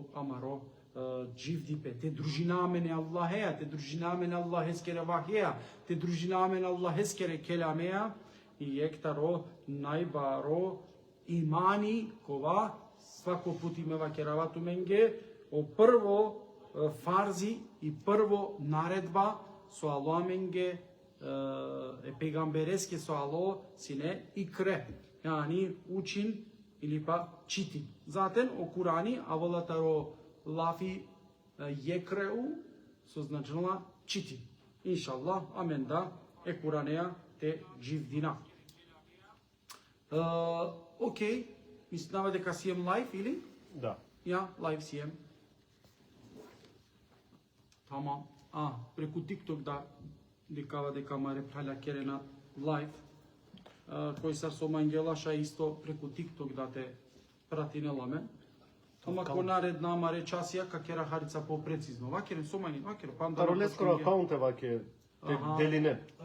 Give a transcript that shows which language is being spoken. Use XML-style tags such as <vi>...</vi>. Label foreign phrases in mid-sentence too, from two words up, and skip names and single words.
<rom>амаро дживдипе, те дружина мене Аллахеа, те дружина мене Аллах ескере вахеа, те дружина мене Аллах ескере келамеа, и ектаро најбаро имани кова свако пут имева керавату менге, о прво фарзи и прво наредба со Аллах менге е пегамбереске со Аллах сине икре, јани учин или па чити. Затен о Курани авалатаро лафи јекреу со значила чити. Иншаллах, амен да, е Куранеа те дживдина.</rom> <mk>Окей, мислам дека сием лайв или? Да. Ја, лайв сием. Тамам.</mk> <rom>Преку TikTok да декава дека маре праля керена лайв. Кој сар со Мангелаша исто преку TikTok да те пратинеламе. Ама ко наредна маре часија ка кера харица по-прецизно. Вакерен со мајни, вакерен панда. Таро лескоро акаунте ваке делине.</rom>